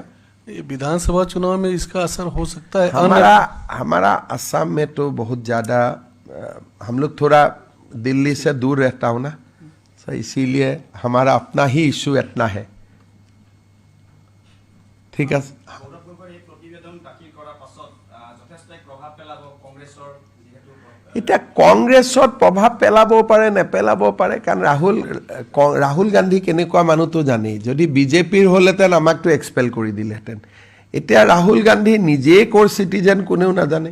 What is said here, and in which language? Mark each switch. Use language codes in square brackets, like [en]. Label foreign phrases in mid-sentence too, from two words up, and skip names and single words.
[hi] ये विधानसभा चुनाव में इसका असर हो सकता है। हमारा असम में तो बहुत ज़्यादा हम लोग थोड़ा दिल्ली से दूर रहता हूँ ना, तो इसीलिए हमारा अपना ही इशू इतना है। ठीक है, [as] এতিয়া কংগ্ৰেছত প্ৰভাৱ পেলাবও পাৰে নেপেলাবও পাৰে, কাৰণ ৰাহুল গান্ধী কেনেকুৱা মানুহটো জানেই। যদি বিজেপিৰ হ'লেহেঁতেন আমাকতো এক্সপেল কৰি দিলেহেঁতেন। এতিয়া ৰাহুল গান্ধী নিজেই ক'ৰ চিটিজেন কোনেও নাজানে।